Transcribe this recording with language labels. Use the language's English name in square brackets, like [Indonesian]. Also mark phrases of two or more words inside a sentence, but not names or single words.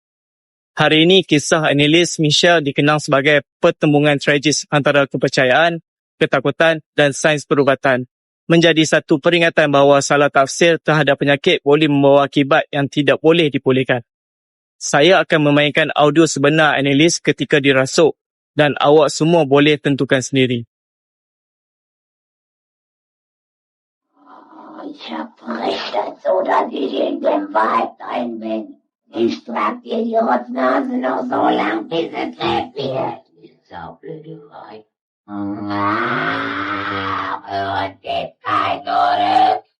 [Malay] Hari ini, kisah Annelies Michel dikenal sebagai pertembungan tragis antara kepercayaan, ketakutan dan sains perubatan. Menjadi satu peringatan bahawa salah tafsir terhadap penyakit boleh membawa akibat yang tidak boleh dipulihkan. Saya akan memainkan audio sebenar Annelies ketika dirasuk dan awak semua boleh tentukan sendiri. [German] Ich hab berichtet, so dass ich in dem Wald drin bin. Ich trag die Idiotsnase noch so lang, bis es krepiert. Die saublöde Weib. Und geht kein zurück.